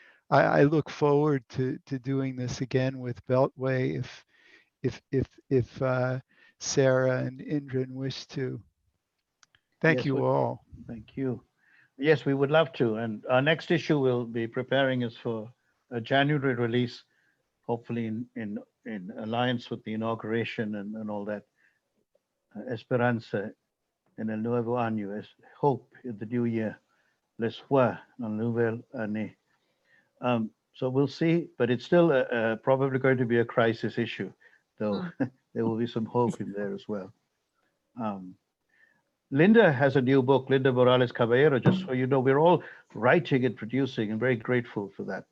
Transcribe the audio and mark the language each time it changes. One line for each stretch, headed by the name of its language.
English: I look forward to doing this again with Beltway if Sara and Indran wish to. Thank you all. Thank you. Yes, we would love to. And our next issue we'll be preparing is for a January release, hopefully in alliance with the inauguration and all that.
Spanish: Esperanza en el nuevo año, es
English: hope in the new year.
French: L'espoir en la nouvelle année.
English: So we'll see, but it's still probably going to be a crisis issue, though there will be some hope in there as well. Linda has a new book, Linda Morales Caballero, just so you know. We're all writing and producing and very grateful for that.